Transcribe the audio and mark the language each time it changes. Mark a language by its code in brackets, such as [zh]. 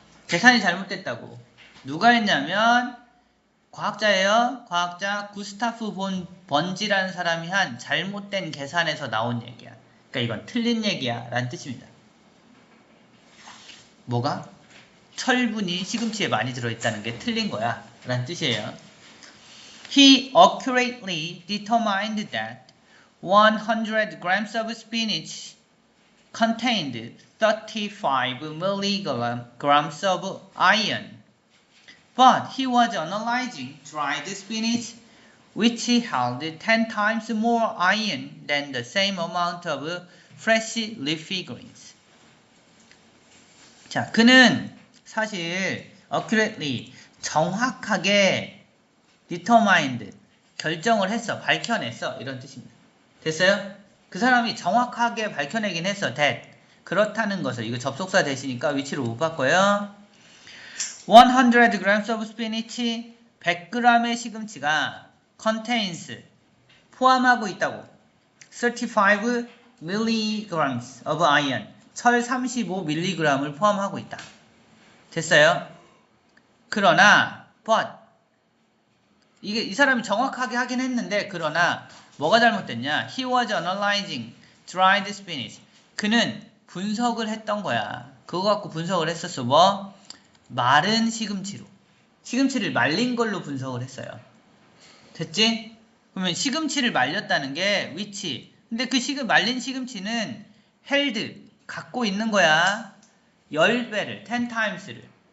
[ko] 계산이 잘못됐다고. 누가 했냐면 과학자예요. 과학자 구스타프 본 번지라는 사람이 한 잘못된 계산에서 나온 얘기야. 그러니까 이건 틀린 얘기야 라는 뜻입니다. 뭐가? 철분이 시금치에 많이 들어있다는 게 틀린 거야 라는 뜻이에요. [en] He accurately determined that 100 grams of spinach contained 35 milligrams of iron. But he was analyzing dried spinach, which held 10 times more iron than the same amount of fresh leafy greens. [ko] 자, 그는 사실 accurately, 정확하게 determined, 결정을 했어, 밝혀냈어, 이런 뜻입니다. 됐어요? 그 사람이 정확하게 밝혀내긴 했어. [en] that. [ko] 그렇다는 것을, 이거 접속사 대시니까 위치로 못 바꿔요. [en] 100 grams of spinach, [ko] 100g의 시금치가 [en] contains, [ko] 포함하고 있다고. [en] 35 milligrams of iron, [ko] 철 35mg을 포함하고 있다. 됐어요? 그러나 but, 이 사람이 정확하게 하긴 했는데, 그러나 뭐가 잘못됐냐? [en] He was analyzing dried spinach. [ko] 그는 분석을 했던 거야. 그거 갖고 분석을 했었어. 마른 시금치로. 시금치를 말린 걸로 분석을 했어요. 됐지? 그러면 시금치를 말렸다는 게 위치. 근데 그 말린 시금치는 held, 갖고 있는 거야. 10배를, [en] 10 times [ko] 를.